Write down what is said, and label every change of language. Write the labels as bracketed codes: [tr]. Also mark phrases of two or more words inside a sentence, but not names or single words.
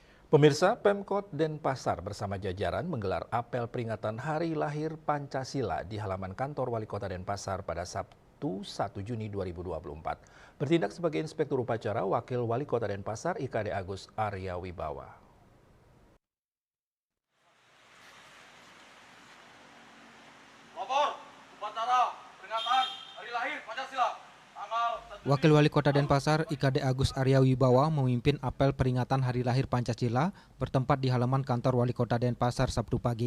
[id] Pemirsa, Pemkot Denpasar bersama jajaran menggelar apel peringatan Hari Lahir Pancasila di halaman kantor Wali Kota Denpasar pada Sabtu 1 Juni 2024. Bertindak sebagai inspektur upacara, Wakil Wali Kota Denpasar IKD Agus Arya Wibawa. Lapor upacara peringatan Hari Lahir Pancasila. Wakil Wali Kota Denpasar IKD Agus Arya Wibawa memimpin apel peringatan Hari Lahir Pancasila bertempat di halaman kantor Wali Kota Denpasar Sabtu pagi.